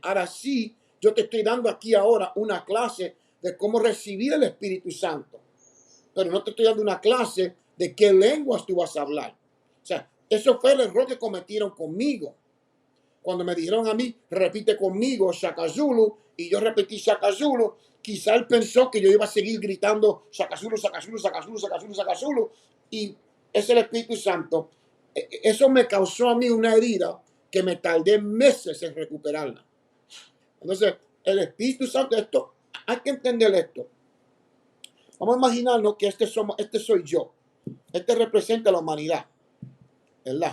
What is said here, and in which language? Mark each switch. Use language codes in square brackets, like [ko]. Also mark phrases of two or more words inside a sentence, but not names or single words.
[es] Ahora sí, yo te estoy dando aquí ahora una clase de cómo recibir el Espíritu Santo, pero no te estoy dando una clase de qué lenguas tú vas a hablar. O sea, eso fue el error que cometieron conmigo. Cuando me dijeron a mí, repite conmigo Shaka Zulu, y yo repetí Shaka Zulu, quizá él pensó que yo iba a seguir gritando Shaka Zulu, Shaka Zulu, Shaka Zulu, Shaka Zulu, Shaka Zulu, y es el Espíritu Santo. Eso me causó a mí una herida que me tardé meses en recuperarla. Entonces, el Espíritu Santo, esto, hay que entender esto. Vamos a imaginarnos que este soy yo. Este representa a la humanidad, ¿verdad?